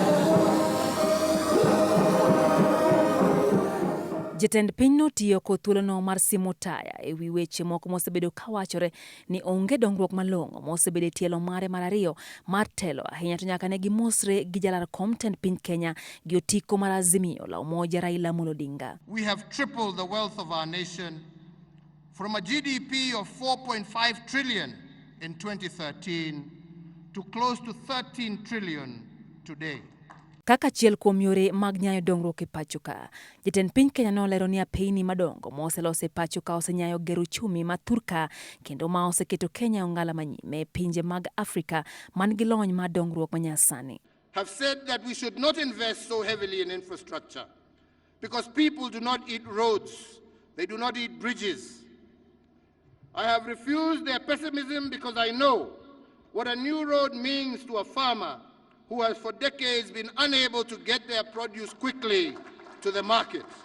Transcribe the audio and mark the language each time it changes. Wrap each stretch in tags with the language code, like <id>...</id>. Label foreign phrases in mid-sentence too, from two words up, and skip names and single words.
<luo>Jatend piny notiyo kod thuolono mar simo taya e wi weche moko mosebedo kawachore ni onge dongruok malong'o mosebedo e tielo mare mar ariyo mar telo ahinya to nyaka ne gimosre gi jalar kom tend piny Kenya gi otiko mar Azimio la Umoja Raila Amolo Odinga.</luo> <en>We have tripled the wealth of our nation from a GDP of 4.5 trillion in 2013 to close to 13 trillion today.</en> <luo>Kaka achiel kuom yore mag nyayo dongruok e pachoka, jatend piny Kenya nolero ni apeyni madongo moseloso e pachoka osenyayo gero uchumi ma thurka kendo ma oseketo Kenya ong'ala manyime e pinje mag Afrika man gi lony mar dongruok manyasani.</luo> <en>Have said that we should not invest so heavily in infrastructure because people do not eat roads, they do not eat bridges. I have refused their pessimism because I know what a new road means to a farmer who has for decades been unable to get their produce quickly to the market.</en>